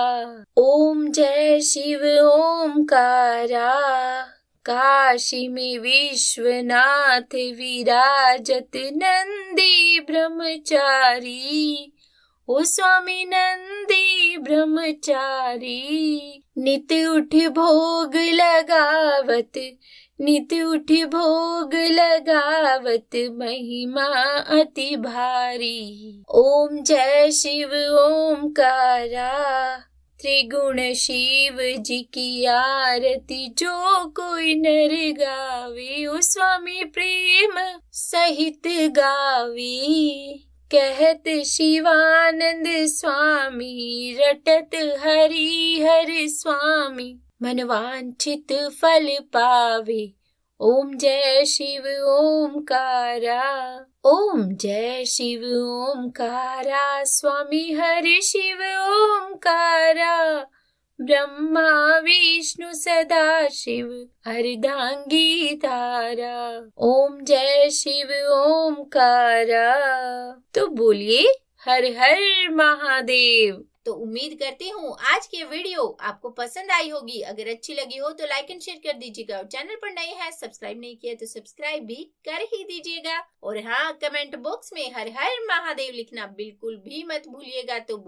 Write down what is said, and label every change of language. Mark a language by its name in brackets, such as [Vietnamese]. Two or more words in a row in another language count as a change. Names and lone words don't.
[Hindi] ओम जय शिव ओमकारा, काशी में विश्वनाथ विराजत, नंदी ब्रह्मचारी, ओ स्वामी नंदी ब्रह्मचारी, नित उठ भोग लगावत, नित उठ भोग लगावत, महिमा अति भारी। ओम जय शिव ओमकारा, त्रिगुण शिव जी की आरती, जो कोई नर गावे, ओ स्वामी प्रेम सहित गावे। कहत शिवानंद स्वामी, रटत हरि हर स्वामी, मनवांछित फल पावे। ओम जय शिव ओमकारा, ओम जय शिव ओमकारा, स्वामी हरि शिव ओमकारा, ब्रह्मा विष्णु सदा शिव, अर्धांगी धारा। ओम जय शिव ओमकारा। तो बोलिए हर हर महादेव। तो उम्मीद करती हूँ आज की वीडियो आपको पसंद आई होगी। अगर अच्छी लगी हो तो [English] like and share [Hindi] कर दीजिएगा और चैनल पर नए हैं सब्सक्राइब नहीं किया तो सब्सक्राइब भी कर ही दीजिएगा। और हाँ, [English] comment box [Hindi] में हर हर महादेव लिखना बिल्कुल भी मत भूलिएगा।